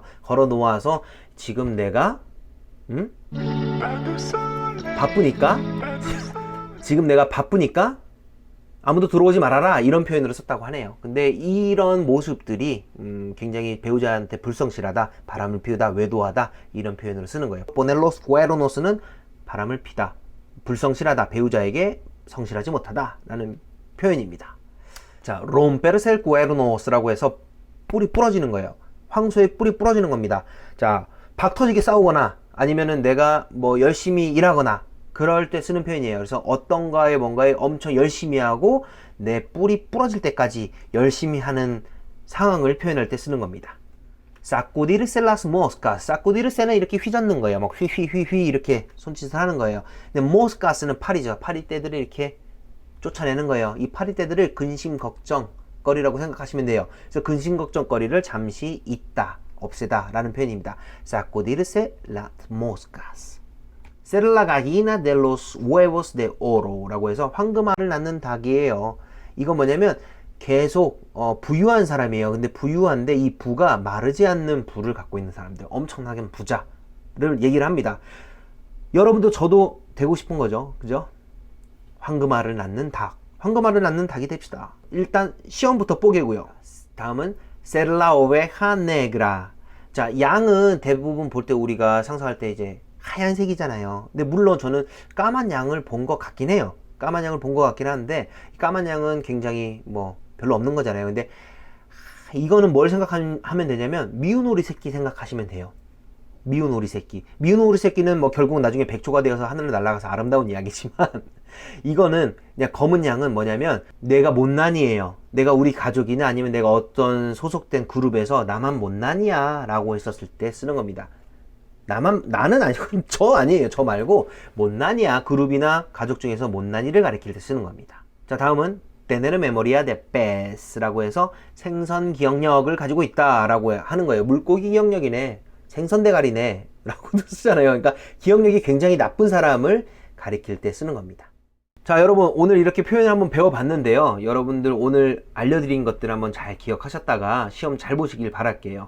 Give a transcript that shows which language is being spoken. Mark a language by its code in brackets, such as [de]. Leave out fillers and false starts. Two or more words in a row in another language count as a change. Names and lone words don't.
[ko] 걸어 놓아서 지금 내가 지금 내가 바쁘니까 아무도 들어오지 말아라 이런 표현으로 썼다고 하네요. 근데 이런 모습들이 굉장히 배우자한테 불성실하다, 바람을 피우다, 외도하다 이런 표현으로 쓰는 거예요. [es] poner los cuernos [ko] 는 바람을 피다, 불성실하다, 배우자에게 성실하지 못하다 라는 표현입니다. 자, [es] romperse el cuernos [ko] 라고 해서 뿔이 부러지는 거예요. 황소의 뿔이 부러지는 겁니다. 자, 박 터지게 싸우거나 아니면은 내가 뭐 열심히 일하거나 그럴 때 쓰는 표현이에요. 그래서 뭔가에 엄청 열심히 하고 내 뿔이 부러질 때까지 열심히 하는 상황을 표현할 때 쓰는 겁니다. [es] sacudirse las moscas. [ko] sacudirse는 이렇게 휘젓는 거예요. 막 휘휘휘휘 이렇게 손짓을 하는 거예요. 근데 moscas는 파리죠. 파리떼들을 이렇게 쫓아내는 거예요. 이 파리떼들을 근심 걱정거리라고 생각하시면 돼요. 그래서 근심 걱정거리를 잠시 잊다, 없애다 라는 표현입니다. [es] sacudirse las moscas. ser la gallina de los huevos de oro [ko] 라고 해서 황금알을 낳는 닭이에요. 이건 뭐냐면 계속 부유한 사람이에요. 근데 부유한데 이 부가 마르지 않는 부를 갖고 있는 사람들, 엄청나게 부자를 얘기를 합니다. 여러분도 저도 되고 싶은 거죠. 그죠? 황금알을 낳는 닭, 황금알을 낳는 닭이 됩시다. 일단 시험부터 뽀개고요. [es] 다음은 ser la oveja negra. [ko] 자, 양은 대부분 볼 때 우리가 상상할 때 이제 하얀색이잖아요. 근데 물론 저는 까만 양을 본 것 같긴 해요. 까만 양을 본 것 같긴 하는데 까만 양은 굉장히 뭐 별로 없는 거잖아요. 근데 이거는 뭘 생각하면 되냐면 미운 오리 새끼 생각하시면 돼요. 미운 오리 새끼. 미운 오리 새끼는 뭐 결국 나중에 백조가 되어서 하늘을 날아가서 아름다운 이야기지만 이거는 그냥 검은 양은 뭐냐면 내가 못난이에요. 내가 우리 가족이나 아니면 내가 어떤 소속된 그룹에서 나만 못난이야 라고 했었을 때 쓰는 겁니다. 나는 아니고 저 아니에요. 저 말고 못난이야. 그룹이나 가족 중에서 못난이를 가리킬 때 쓰는 겁니다. 자, 다음은 [es] tener memoria de pez [ko] 라고 해서 생선 기억력을 가지고 있다 라고 하는 거예요. 물고기 기억력이네, 생선 대가리네 라고도 쓰잖아요. 그러니까 기억력이 굉장히 나쁜 사람을 가리킬 때 쓰는 겁니다. 자, 여러분 오늘 이렇게 표현을 한번 배워봤는데요. 여러분들 오늘 알려드린 것들 한번 잘 기억하셨다가 시험 잘 보시길 바랄게요.